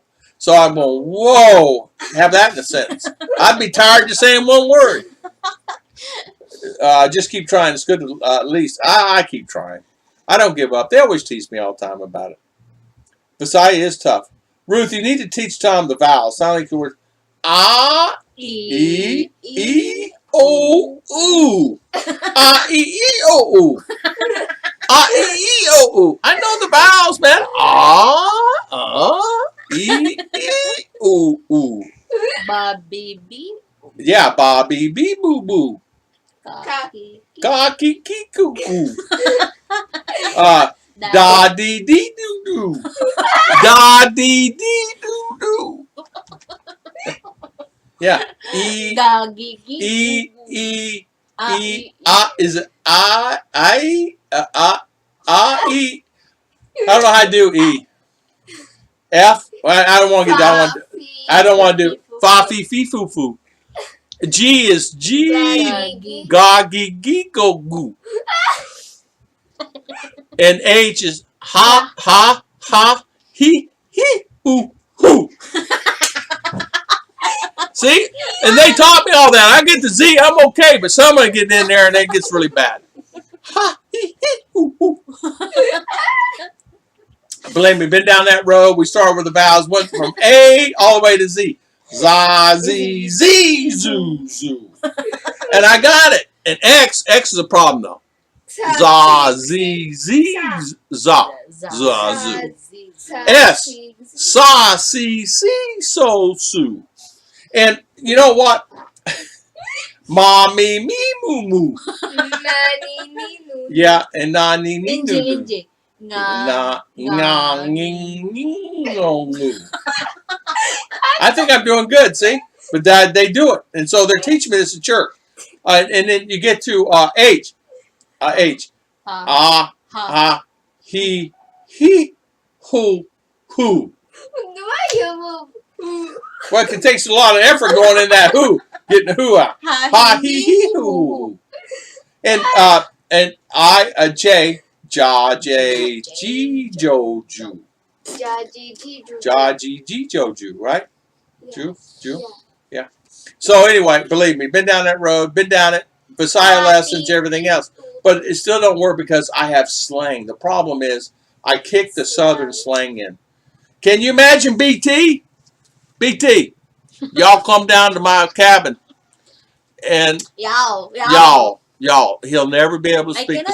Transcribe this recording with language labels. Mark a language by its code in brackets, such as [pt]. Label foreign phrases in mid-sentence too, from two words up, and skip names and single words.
[en] So I'm going, whoa, have that in a sentence. I'd be tired just saying one word. Just keep trying. It's good to at least. I keep trying. I don't give up. They always tease me all the time about it. Visaya is tough. Ruth, you need to teach Tom the vowels. Sound like the word ah, e, o, u. Ah, e, o, u. Ah, e, o, u. I know the vowels, man. Ah, e, o, u. Babibi. Yeah, Bobby Bee Boo Boo. Kaki. Kaki Kiku Koo. Da dee dee doo doo. Da dee dee doo doo. Yeah. Gagigi. E. Is it I? E. I don't know how to do E. F. Well, I don't want to get down. I don't want to do fa fi fi foo foo. G is G. Gagi. Gagi gi go goo. And H is ha ha ha he hoo hoo. See? And they taught me all that. I get the Z, I'm okay, but somebody get in there and it gets really bad. Ha he hoo hoo. Believe me, been down that road. We started with the vowels, went from A all the way to Z. Za, Z, Z, zoo, zoo. And I got it. And X is a problem though. Za, Z, Z, za, za, zoo. S, sa, si, so, su. And you know what? Mommy, me, moo, moo. Yeah, and na, ni, ni, Ninji, noo, noo. ninji. Na, nga, nging, nging, ngong, ngoo. I think I'm doing good, see? But they do it. And so they're teaching me this at church. And then you get to H. H. Ah, ha, he, who. Well, it takes a lot of effort going in that who. Getting the who out. Ha, he, who. And I, J. Ja, J, G, Jo, Ju. Ja, G, G, Jo, Ju, right? Ju? Yeah. So anyway, believe me, been down that road, been down it, Visaya lessons, everything else. But it still don't work because I have slang. The problem is I kick the southern slang in. Can you imagine BT? BT, y'all come down to my cabin and y'all, he'll never be able to speak